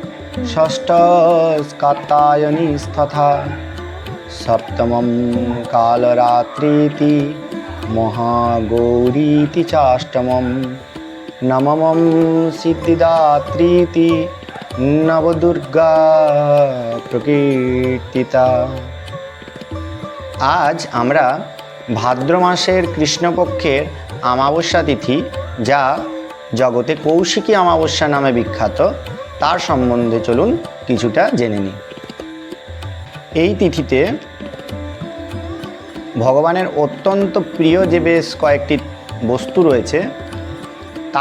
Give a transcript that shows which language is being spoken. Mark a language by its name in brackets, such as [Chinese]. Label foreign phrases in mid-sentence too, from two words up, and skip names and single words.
[Sanskrit] षष्ठस्कात्यायनीस्तथा सप्तमं कालरात्रीति महागौरीति चाष्टमं नवमं सिद्धिदात्रीति नवदुर्गा प्रकीर्तिता। [Bangla] आज আমরা ভাদ্র মাসের কৃষ্ণপক্ষের অমাবস্যা তিথি, যা জগতে কৌশিকী অমাবস্যা নামে বিখ্যাত, তার সম্বন্ধে চলুন কিছুটা জেনে নিই। এই তিথিতে ভগবানের অত্যন্ত প্রিয় যে বেশ কয়েকটি বস্তু রয়েছে, তার